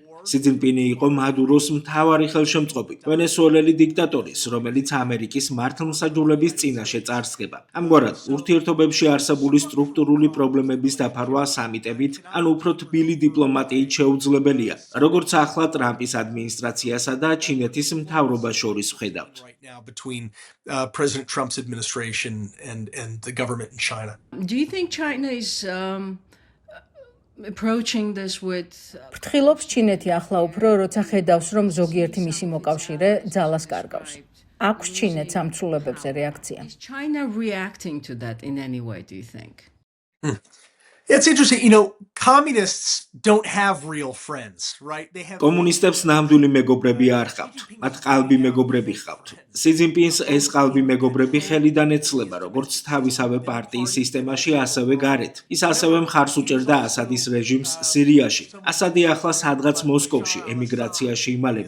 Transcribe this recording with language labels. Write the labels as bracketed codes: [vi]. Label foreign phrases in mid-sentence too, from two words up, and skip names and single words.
[ka] სი ძინპინი იყო მადუროს მთავარი ხელშემწყობი, ვენესუელელი დიქტატორის, რომელიც ამერიკის მართლმსაჯულების წინაშე წარსდგება. ამგვარად, ურთიერთობებში არსებული სტრუქტურული პრობლემების დაფარვა სამიტებით, ან უფრო თბილი დიპლომატიით შეუძლებელია, როგორც ახლა ტრამპის ადმინისტრაციასა და ჩინეთის მთავრობას შორის ვხედავთ. [en] Between President Trump's administration and the government in China. Do you think China is approaching this with [ka] ფრთხილობს ჩინეთი ახლა უფრო, როცა ხედავს, რომ ზოგიერთი მისი მოკავშირე ძალას კარგავს. აქვს ჩინეთს ამ ცვლილებებზე რეაქცია? [en] is China reacting to that in any way, do you think? It's interesting, communists don't have real friends, right? They have [ka] კომუნისტებს ნამდვილი მეგობრები არ ჰყავთ, მათ ყალბი მეგობრები ჰყავთ. სი ძინპინს ეს ყალბი მეგობრები ხელიდან ეცლება, როგორც თავისავე პარტიის სისტემაში, ასევე გარეთ. ის ასევე მხარს უჭერდა ასადის რეჟიმს სირიაში. ასადი ახლა სადღაც მოსკოვში ემიგრაციაში იმალება.